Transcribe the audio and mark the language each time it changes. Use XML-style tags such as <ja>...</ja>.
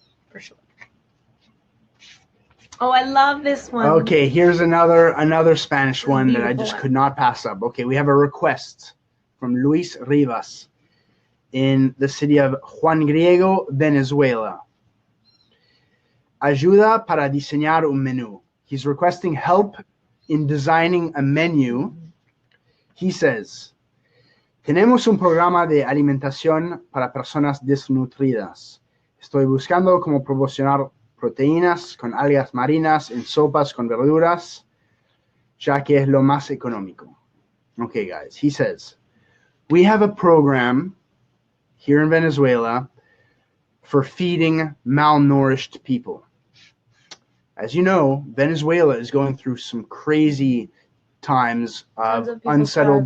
<en>For sure. Oh, I love this one. Okay, here's another Spanish one that I Beautiful just one. could not pass up. Okay, we have a request from Luis Rivas in the city of Juan Griego, Venezuela.</en> <es>Ayuda para diseñar un menú.</es> <en>He's requesting help in designing a menu. He says,</en> <es>tenemos un programa de alimentación para personas desnutridas. Estoy buscando cómo proporcionar proteínas con algas marinas en sopas con verduras, ya que es lo más económico.</es> <en>Okay, guys, he says, we have a program here in Venezuela for feeding malnourished people. As you know, Venezuela is going through some crazy times of unsettled</en>